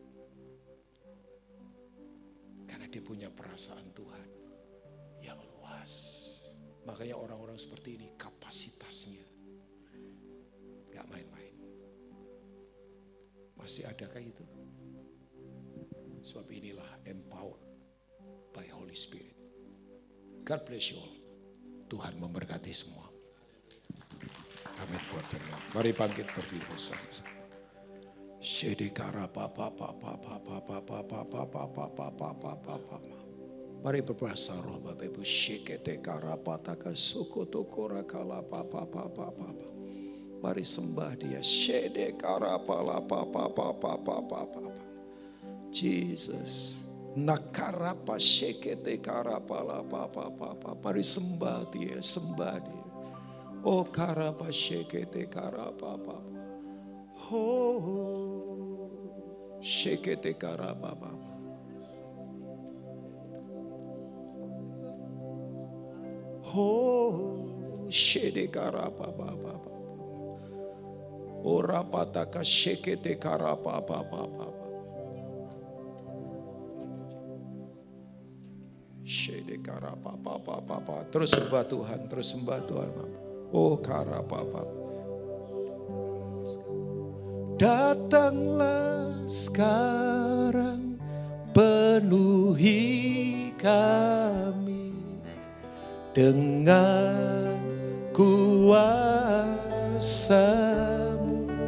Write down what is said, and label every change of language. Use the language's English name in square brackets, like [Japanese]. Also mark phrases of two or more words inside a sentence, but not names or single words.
[Indonesian] Karena dia punya perasaan Tuhan yang luas. Makanya orang-orang seperti ini kapasitasnya enggak main-main. Masih adakah itu? Sebab inilah [English] empowered by Holy Spirit. God bless you all. [Indonesian] Tuhan memberkati semua. Amin buat firman. Mari bangkit berdiri bersama-sama. Mari berbahasa roh Bapak Ibu. Mari sembah Dia. Jesus. Nakarapa shekete karapala papa. Mari sembah Dia, sembah Dia. Oh karapa shekete karapa papa. Oh shekete karapa papa. Oh shede karapa papa. Oh rapataka shekete karapa papa. Terus sembah Tuhan, terus sembah Tuhan. Oh karapapa. Datanglah sekarang, penuhi kami dengan kuasa-Mu.